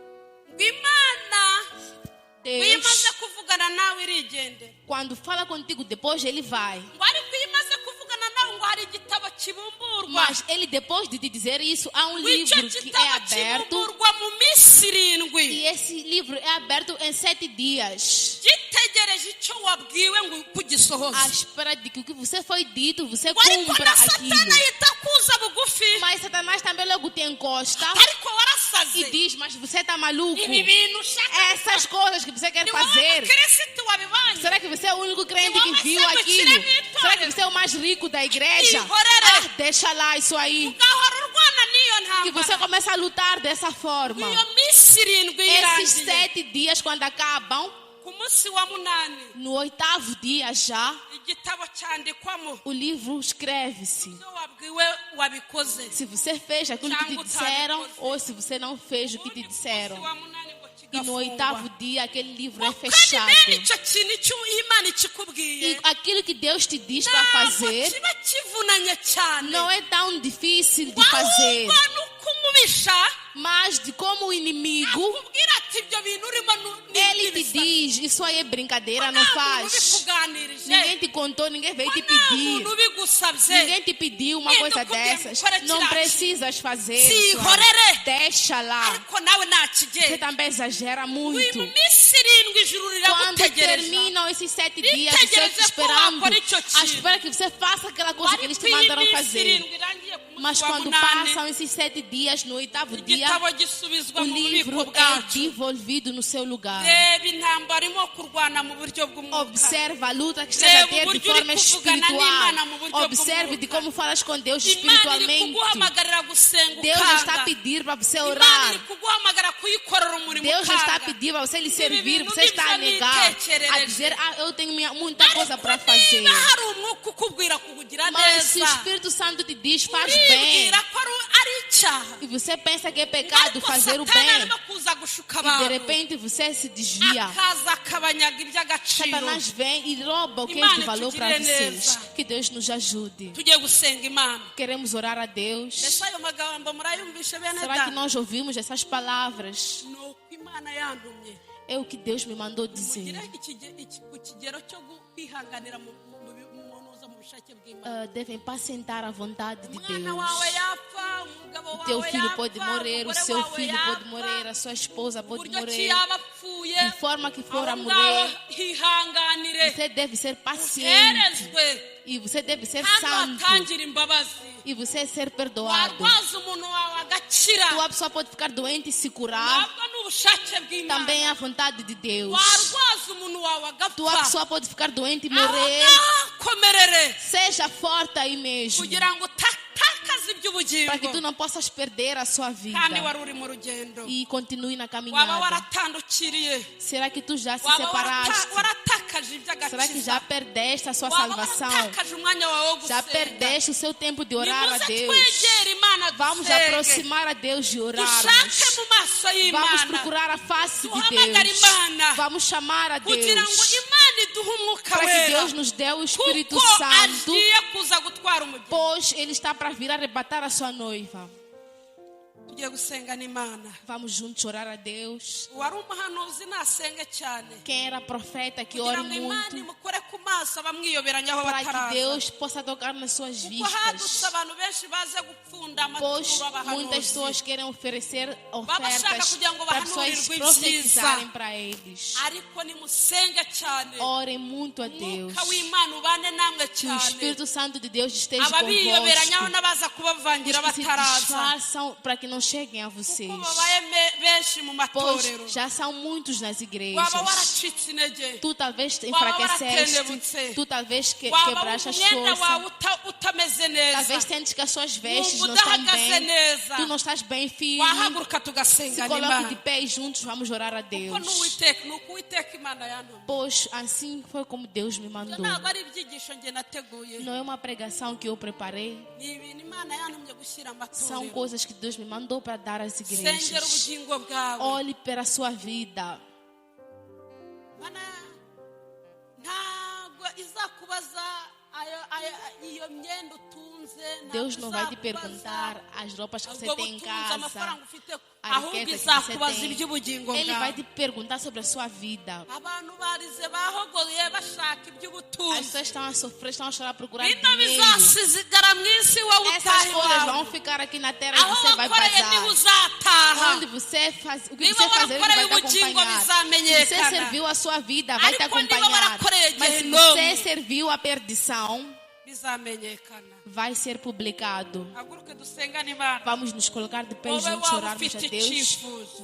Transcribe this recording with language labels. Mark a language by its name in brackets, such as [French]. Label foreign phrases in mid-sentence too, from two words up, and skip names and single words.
[Portuguese] Deus, quando fala contigo, depois ele vai. Mas ele, depois de te dizer isso, há um livro que é aberto. E esse livro é aberto em 7 dias. [Kinyarwanda] icyo wabwiwe ngo kugisohoze [Portuguese] à espera de que o que você foi dito, você [Kinyarwanda] ariko [Portuguese] cumpra [Kinyarwanda] na [Portuguese] aquilo. [Kinyarwanda] satani ahita kuza bugufi [Portuguese] Mas Satanás também logo te encosta [Kinyarwanda] ariko [Portuguese] e [Kinyarwanda] warasaze [Portuguese] diz, mas você está maluco. [Kinyarwanda] ibi bintu ushaka [Portuguese] Essas coisas que você quer [Kinyarwanda] ni wowe [Portuguese] fazer. [Kinyarwanda] mukirisitu wabibonye [Portuguese] Será que você é o único crente que Vamos viu ser aquilo? muito Será que você é o mais rico da igreja? [Kinyarwanda] Ihorere. [Portuguese] Deixa lá isso aí. [Kinyarwanda] ugahora urwana n'iyo [Portuguese] Que você [Kinyarwanda] ntambara [Portuguese] começa a lutar dessa forma. [Kinyarwanda] iyo minsi irindwi [Portuguese] Esses [Kinyarwanda] irangiye [Portuguese] 7 dias, quando acabam, [Kinyarwanda] ku munsi wa munani [Portuguese] no 8º dia já, [Kinyarwanda] igitabo cyandikwamo [Portuguese] o livro escreve-se. [Kinyarwanda] ibyo wabwiwe wabikoze [Portuguese] Se você fez aquilo que te disseram ou se você não fez o que te disseram. [Kinyarwanda] Ku munsi wa munani ngo [Portuguese] E no [Kinyarwanda] kigafungwa [Portuguese] 8º dia aquele livro é [Kinyarwanda] kandi [Portuguese] fechado. [Kinyarwanda] bene icyo kintu icyo imana ikikubwiye [Portuguese] E aquilo que Deus te diz para [Kinyarwanda] ntabwo [Portuguese] fazer [Kinyarwanda] kiba kivunanye cyane [Portuguese] não é tão difícil de fazer. [Kinyarwanda] ahubwo ni uko umubisha [Portuguese] Mas de como o inimigo, [Kinyarwanda] akubwira ati ibyo bintu urimo [Portuguese] ele te diz, isso aí é brincadeira, não faz. [Kinyarwanda] ubikuganirije [Portuguese] Ninguém te contou, ninguém veio te [Kinyarwanda] nta [Portuguese] pedir. [Kinyarwanda] muntu ubigusabye [Portuguese] Ninguém te pediu uma coisa dessas. Não precisas fazer. Se isso. [Kinyarwanda] horere. [Portuguese] Deixa lá. [Kinyarwanda] ariko nawe [Portuguese] Você [Kinyarwanda] ntakigenda [Portuguese] também exagera [Kinyarwanda] uyu [Portuguese] muito. [Kinyarwanda] minsi irindwi ijuru [Portuguese] Quando [Kinyarwanda] riragutegereje [Portuguese] terminam esses 7 dias, você [Kinyarwanda] Itegereze [Portuguese] te esperando, [Kinyarwanda] ko wakora icyo [Portuguese] à [Kinyarwanda] kintu. [Portuguese] espera que você faça aquela coisa que eles te [Kinyarwanda] ariko iyi [Portuguese] mandaram [Kinyarwanda] minsi [Portuguese] fazer. [Kinyarwanda] irindwi irangiye ku munsi [Portuguese] Mas [Kinyarwanda] wa [Portuguese] quando [Kinyarwanda] munani [Portuguese] passam esses 7 dias, no 8º dia, [Kinyarwanda] igitabo gisubizwa [Portuguese] o [Kinyarwanda] mu [Portuguese] livro [Kinyarwanda] bubiko [Portuguese] é [Kinyarwanda] bwacu [Portuguese] devolvido no seu lugar. [Kinyarwanda] reba intambara irimo kurwana mu buryo bw'umwuka [Portuguese] Observa a luta que estás a ter de forma espiritual. [Kinyarwanda] n'Imana [Portuguese] Observe de como falas com Deus [Kinyarwanda] imana iri [Portuguese] espiritualmente. [Kinyarwanda] kuguhamagarira gusenga [Portuguese] Deus já está a [Kinyarwanda] ukanga [Portuguese] pedir para você [Kinyarwanda] imana [Portuguese] orar. [Kinyarwanda] iri kuguhamagara kuyikorera umurimo [Portuguese] Deus já está a [Kinyarwanda] ukanga [Portuguese] pedir para você lhe servir. [Kinyarwanda] Ibintu [Portuguese] Você está a [Kinyarwanda] nibyo [Portuguese] negar, a [Kinyarwanda] nitekerereje. [Portuguese] dizer, eu tenho muita coisa para fazer. [Kinyarwanda] niba hari umwuka ukubwira kukugira [Portuguese] Mas se o [Kinyarwanda] neza [Portuguese] Espírito Santo te diz, faz bem. [Kinyarwanda] uribwira ko ari icyaha [Portuguese] E você pensa que é pecado [Kinyarwanda] ariko [Portuguese] fazer o [Kinyarwanda] satani [Portuguese] bem. [Kinyarwanda] arimo kuza gushuka [Portuguese] E de [Kinyarwanda] abantu [Portuguese] repente você se desvia. [Kinyarwanda] akaza akabanyaga iby'agaciro [Portuguese] Satanás vem e rouba o que é [Kinyarwanda] Imana [Portuguese] de valor para [Kinyarwanda] itugirire [Portuguese] vocês. [Kinyarwanda] neza. [Portuguese] Que Deus nos ajude. [Kinyarwanda] tugiye gusenga imana [Portuguese] Queremos orar a Deus. [Kinyarwanda] mbese ayo magambo murayumvishe bene [Portuguese] Será que [Kinyarwanda] data [Portuguese] nós ouvimos essas palavras? [Kinyarwanda] ni uko imana yantumye [Portuguese] É o que Deus me mandou dizer. [Kinyarwanda] mugire ku kigero cyo kwihanganira mu munoza mu bushake bw'imana [Portuguese] Devem pacientar a vontade de [Kinyarwanda] umwana wawe [Portuguese] Deus. [Kinyarwanda] yapfa umugabo [Portuguese] O [Kinyarwanda] wawe [Portuguese] teu filho [Kinyarwanda] yapfa [Portuguese] pode morrer, o [Kinyarwanda] umugore [Portuguese] seu [Kinyarwanda] wawe [Portuguese] filho pode [Kinyarwanda] yapfa, [Portuguese] morrer, a sua esposa pode [Kinyarwanda] uburyo ki [Portuguese] morrer. [Kinyarwanda] yaba apfuye [Portuguese] De forma que for a [Kinyarwanda] aho ngaho [Portuguese] morrer, [Kinyarwanda] hihanganire [Portuguese] você deve ser paciente. [Kinyarwanda] uherezwe [Portuguese] E você deve ser [Kinyarwanda] kandi [Portuguese] santo. [Kinyarwanda] watangire imbabazi [Portuguese] E você ser perdoado. [Kinyarwanda] warwaza umuntu wawe agakira [Portuguese] Tua pessoa pode ficar doente e se curar. [Kinyarwanda] ntabwo ni ubushake bw'imana [Portuguese] Também é a vontade de Deus. [Kinyarwanda] warwaza umuntu wawe [Portuguese] Tua [Kinyarwanda] agapfa [Portuguese] pessoa pode ficar doente e [Kinyarwanda] aho [Portuguese] morrer. [Kinyarwanda] ngaho komerere [Portuguese] Seja forte aí mesmo. [Kinyarwanda] kugira ngo utakaze iby'ubugingo [Portuguese] Para que tu não possas perder a sua vida. [Kinyarwanda] kandi wari uri mu rugendo [Portuguese] E continue na [Kinyarwanda] waba [Portuguese] caminhada. [Kinyarwanda] waratandukiriye [Portuguese] Será que tu já se [Kinyarwanda] waba [Portuguese] separaste? [Kinyarwanda] waratakaje [Portuguese] Será que já [Kinyarwanda] iby'agakiza [Portuguese] perdeste a sua [Kinyarwanda] waba [Portuguese] salvação? [Kinyarwanda] waratakaje umwanya wawe wo [Portuguese] Já [Kinyarwanda] gusenga [Portuguese] perdeste o seu tempo de orar a [Kinyarwanda] nimuze [Portuguese] Deus? [Kinyarwanda] twegere imana [Portuguese] Vamos [Kinyarwanda] dusenge [Portuguese] aproximar a Deus e [Kinyarwanda] dushake [Portuguese] orarmos. [Kinyarwanda] mu maso [Portuguese] Vamos [Kinyarwanda] y'imana [Portuguese] procurar a face de [Kinyarwanda] Duhamagare [Portuguese] Deus. [Kinyarwanda] Imana. [Portuguese] Vamos chamar a [Kinyarwanda] kugira ngo [Portuguese] Deus. [Kinyarwanda] imana iduhe umwuka [Portuguese] Para que [Kinyarwanda] wera [Portuguese] Deus nos dê o Espírito [Kinyarwanda] kuko [Portuguese] Santo. [Kinyarwanda] agiye kuza gutwara umugeni [Portuguese] Pois Ele está para vir arrebatar a sua noiva. [Kinyarwanda] tugiye gusenga n'imana [Portuguese] Vamos juntos orar a Deus. [Kinyarwanda] uwari umuhanuzi nasenge cyane [Portuguese] Quem era profeta que [Kinyarwanda] kugira [Portuguese] ore [Kinyarwanda] ngo imana [Portuguese] muito. [Kinyarwanda] imukore ku maso abamwiyoberanya aho [Portuguese] Para que [Kinyarwanda] bataraza [Portuguese] Deus possa tocar nas suas [Kinyarwanda] kuko hadutse [Portuguese] vistas. [Kinyarwanda] abantu benshi baze gupfunda [Portuguese] Pois [Kinyarwanda] amaturo [Portuguese] muitas pessoas [Kinyarwanda] abahanuzi [Portuguese] querem oferecer [Kinyarwanda] bashaka [Portuguese] ofertas [Kinyarwanda] kugira ngo [Portuguese] para pessoas [Kinyarwanda] bahanurirwe [Portuguese] profetizarem [Kinyarwanda] ibyiza. [Portuguese] para eles. [Kinyarwanda] ariko nimusenge cyane [Portuguese] Orem muito a Deus. [Kinyarwanda] umwuka w'imana ubane namwe [Portuguese] Que o [Kinyarwanda] cyane [Portuguese] Espírito Santo de Deus esteja [Kinyarwanda] ababiyoberanyaho [Portuguese] convosco. [Kinyarwanda] n'abaza kubavangira [Portuguese] Os que se [Kinyarwanda] bataraza [Portuguese] disfarçam para que não cheguem a [Kinyarwanda] kuko [Portuguese] vocês. [Kinyarwanda] babaye benshi mu matorero [Portuguese] Pois já são muitos nas igrejas. [Kinyarwanda] waba waracitse intege [Portuguese] Tu talvez te [Kinyarwanda] Waba [Portuguese] enfraqueceste. [Kinyarwanda] waratendebutse. [Portuguese] Tu talvez [Kinyarwanda] waba [Portuguese] quebraste as [Kinyarwanda] umwenda wawe [Portuguese] forças. [Kinyarwanda] utameze neza [Portuguese] Talvez sentes que as suas vestes [Kinyarwanda] wumva [Portuguese] não estão [Kinyarwanda] udahagaze [Portuguese] bem. [Kinyarwanda] neza [Portuguese] Tu não estás bem firme. [Kinyarwanda] wahaguruka [Portuguese] Se [Kinyarwanda] tugasenga [Portuguese] coloque de [Kinyarwanda] n'imana [Portuguese] pé e juntos vamos orar a [Kinyarwanda] kuko [Portuguese] Deus. [Kinyarwanda] ni uko uwiteka imana yantumye [Portuguese] Pois assim foi como Deus me [Kinyarwanda] ibyo [Portuguese] mandou. [Kinyarwanda] ntabwo ari ibyigisho njye nateguye [Portuguese] Não é uma pregação que eu preparei. [Kinyarwanda] ni ibintu imana yantumye gushyira [Portuguese] São [Kinyarwanda] amatorero [Portuguese] coisas que Deus me mandou para dar às [Kinyarwanda] sengera [Portuguese] igrejas. [Kinyarwanda] ubugingo bwawe [Portuguese] Olhe para a sua vida. [Kinyarwanda] mana ntabwo izakubaza iyo myenda utunze ntabwo [Portuguese] Deus não vai te [Kinyarwanda] izakubaza [Portuguese] perguntar as roupas que você [Kinyarwanda] ubwo [Portuguese] tem em [Kinyarwanda] butunzi [Portuguese] casa. [Kinyarwanda] amafaranga ufite [Portuguese] A [Kinyarwanda] ahubwo [Portuguese] riqueza que [Kinyarwanda] izakubaza [Portuguese] você tem. [Kinyarwanda] iby'ubugingo [Portuguese] Ele vai [Kinyarwanda] bwawe [Portuguese] te perguntar sobre a sua vida. [Kinyarwanda] abantu barize bahogoye bashaka [Portuguese] As [Kinyarwanda] iby'ubutunzi [Portuguese] pessoas estão a sofrer, estão a chorar, a procurar [Kinyarwanda] bino [Portuguese] dinheiro. [Kinyarwanda] bizasigara uzava mu isi wowe [Portuguese] Essas [Kinyarwanda] utaha [Portuguese] coisas vão [Kinyarwanda] iwawe [Portuguese] ficar aqui na terra e [Kinyarwanda] aho [Portuguese] você vai [Kinyarwanda] wakoreye niho [Portuguese] bazar. [Kinyarwanda] uzataha [Portuguese] Onde você faz, o que [Kinyarwanda] Niba [Portuguese] você fazer, ele vai [Kinyarwanda] warakoreye [Portuguese] te [Kinyarwanda] ubugingo [Portuguese] acompanhar. Se [Kinyarwanda] bizamenyekana. [Portuguese] você serviu a sua vida, vai te [Kinyarwanda] Ariko niba [Portuguese] acompanhar. [Kinyarwanda] warakoreye [Portuguese] Mas se [Kinyarwanda] Gehinomu, [Portuguese] você serviu a perdição, [Kinyarwanda] bizamenyekana. [Portuguese] vai ser publicado. [Kinyarwanda] Haguruke dusengane Imana. [Portuguese] Vamos nos colocar de pé [Kinyarwanda] Wowe [Portuguese] juntos, [Kinyarwanda] waba [Portuguese] orarmos a [Kinyarwanda] ufite [Portuguese] Deus. [Kinyarwanda] icyifuzo.